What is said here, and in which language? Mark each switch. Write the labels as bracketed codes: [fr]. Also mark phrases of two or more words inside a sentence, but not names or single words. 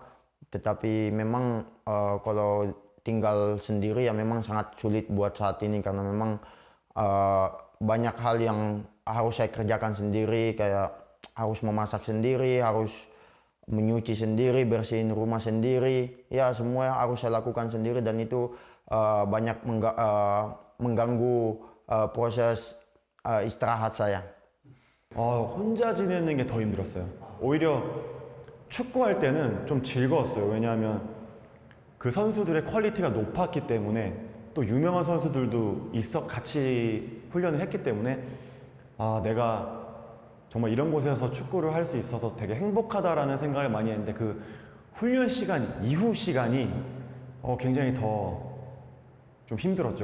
[id] Tetapi memang kalau tinggal sendiri ya memang sangat sulit buat saat ini karena memang banyak hal yang harus saya kerjakan sendiri, kayak harus memasak sendiri, harus menyuci sendiri, bersihin rumah sendiri, ya semua harus saya lakukan sendiri dan itu banyak mengganggu proses istirahat saya. [ko] 혼자 지내는 게 더 힘들었어요. 오히려 축구할 때는 좀 즐거웠어요. 왜냐하면 그 선수들의 퀄리티가 높았기 때문에 또 유명한 선수들도 같이 훈련을 했기 때문에 내가 정말 이런 곳에서 축구를 할 수 있어서 되게 행복하다라는 생각을 많이 했는데 그 훈련 시간 이후 시간이 굉장히 더 좀 힘들었죠.